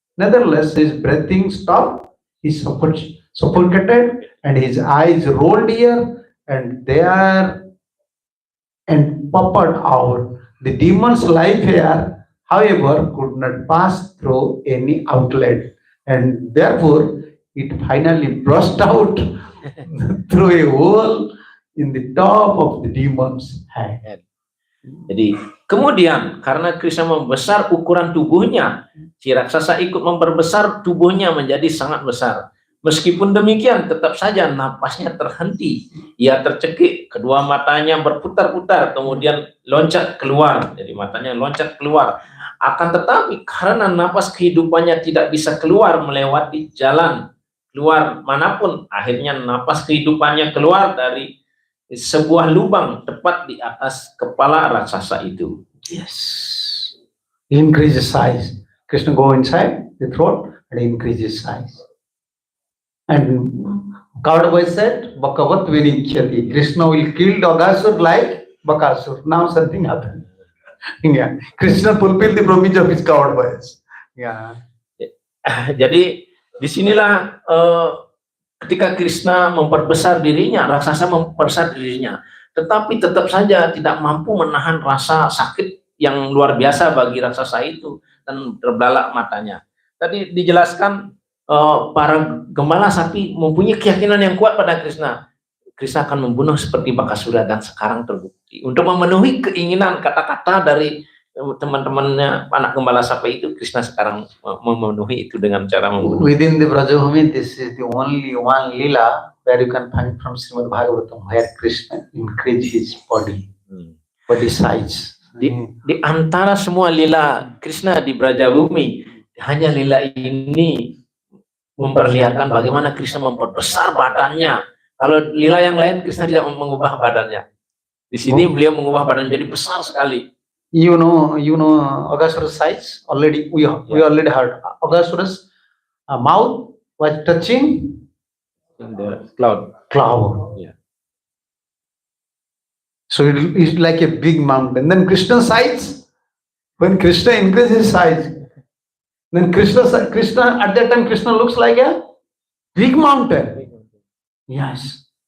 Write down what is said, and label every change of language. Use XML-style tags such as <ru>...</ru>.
<en>Nevertheless, his breathing stopped, he suffocated, and his eyes rolled here and there and popped out. The demon's life here, however, could not pass through any outlet, and therefore it finally burst out through a hole in the top of the demon's head.</en> <id>Jadi kemudian karena Krishna membesar ukuran tubuhnya, si raksasa ikut memperbesar tubuhnya menjadi sangat besar. Meskipun demikian, tetap saja napasnya terhenti. Ia tercekik, kedua matanya berputar-putar, kemudian loncat keluar. Jadi matanya loncat keluar. Akan tetapi karena napas kehidupannya tidak bisa keluar melewati jalan keluar manapun, akhirnya napas kehidupannya keluar dari sebuah lubang tepat di atas kepala raksasa itu.</id> <en>Yes. Increase the size. Krishna go inside the throat and increase his size. And coward boy said, Bakavat Vinikyati. Krishna will kill Aghasur like Bakasur. Now something happened. Yeah. Krishna fulfilled the promise of his coward boys. Yeah.</en> <id>Jadi disinilah ketika Krishna memperbesar dirinya, raksasa memperbesar dirinya, tetapi tetap saja tidak mampu menahan rasa sakit yang luar biasa bagi raksasa itu dan terbelalak matanya. Tadi dijelaskan para gembala sapi mempunyai keyakinan yang kuat pada Krishna. Krishna akan membunuh seperti Bakasura dan sekarang terbukti. Untuk memenuhi keinginan kata-kata dari teman-temannya anak gembala sapi itu, Krishna sekarang memenuhi itu dengan cara membunuh.</id> <en>Within the Brajabhumi, this is the only one lila where you can find from Srimad Bhagavatam where Krishna increased his body size.</en> <id>Di antara semua lila Krishna di Brajabhumi, hanya lila ini memperlihatkan bagaimana Krishna memperbesar badannya. Kalau lila yang lain Krishna tidak mengubah badannya. Di sini beliau mengubah badan jadi besar sekali.</id> <en>You know Aghasura's size already. We already heard Aghasura's mouth was touching In the cloud. Yeah. So it is like a big mountain. Then Krishna's size, when Krishna increases his size, then Krishna at that time Krishna looks like a big mountain. Yes.</en>